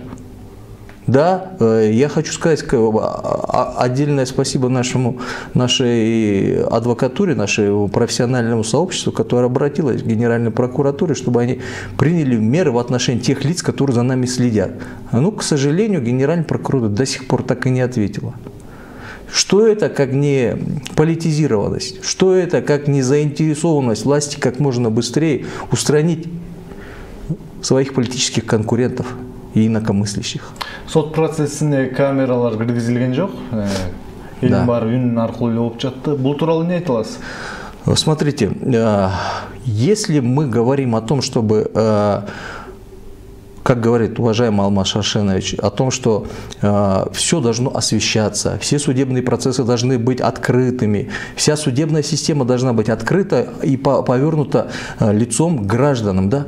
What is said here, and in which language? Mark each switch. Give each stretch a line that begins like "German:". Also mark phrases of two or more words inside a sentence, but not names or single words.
Russian: Да, я хочу сказать отдельное спасибо нашей адвокатуре, нашему профессиональному сообществу, которое обратилось к Генеральной прокуратуре, чтобы они приняли меры в отношении тех лиц, которые за нами следят. Но, к сожалению, Генеральная прокуратура до сих пор так и не ответила. Что это, как не политизированность? Что это, как не заинтересованность власти как можно быстрее устранить своих политических конкурентов и инакомыслящих?
Kyrgyz: Сот процессине камералар киргизилген жок. Элдин баары үн аркылуу эле болуп жатты. Бул тууралуу эмне айта аласыз?
Russian: Смотрите, если мы говорим о том, чтобы, как говорит уважаемый Алмаз Шаршенович, о том, что все должно освещаться, все судебные процессы должны быть открытыми, вся судебная система должна быть открыта и повернута лицом к гражданам, да?